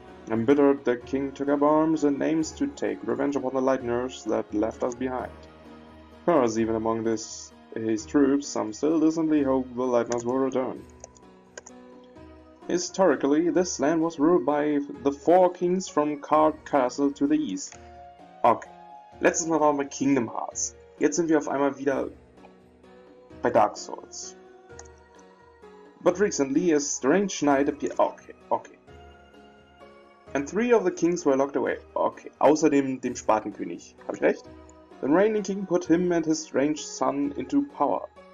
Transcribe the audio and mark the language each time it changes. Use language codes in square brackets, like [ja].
[en] Embittered, the king took up arms and aims to take revenge upon the lightners that left us behind. Cause even among his troops, some still decently hope the lightners will return. Historically, this land was ruled by the 4 kings from Card Castle to the east. [de] Okay, letztes Mal waren wir Kingdom Hearts. Jetzt sind wir auf einmal wieder bei Dark Souls. [en] But recently a strange knight appeared. Okay. And 3 of the kings were locked away. [de] Okay, außerdem dem Spatenkönig. Hab ich recht? [en] The reigning king put him and his strange son into power.